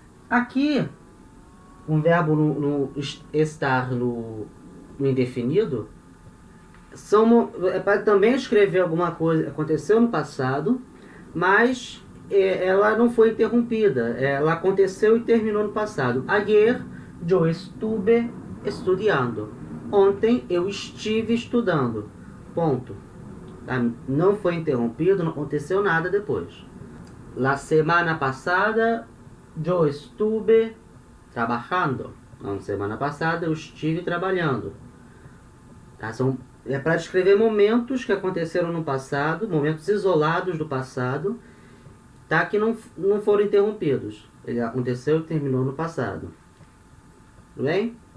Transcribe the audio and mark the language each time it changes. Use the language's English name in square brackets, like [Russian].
[Portuguese] Aqui, um verbo no estar no indefinido é para também escrever alguma coisa que aconteceu no passado, mas ela não foi interrompida. Ela aconteceu e terminou no passado. [Spanish] Ayer yo estuve estudiando. [Portuguese] Ontem eu estive estudando. Ponto. Não foi interrompido, não aconteceu nada depois. [Spanish] La semana pasada yo estuve trabajando. [Portuguese] Na semana passada eu estive trabalhando. Tá? É para descrever momentos que aconteceram no passado, momentos isolados do passado, tá? Que não foram interrompidos. Ele aconteceu e terminou no passado. Tudo bem?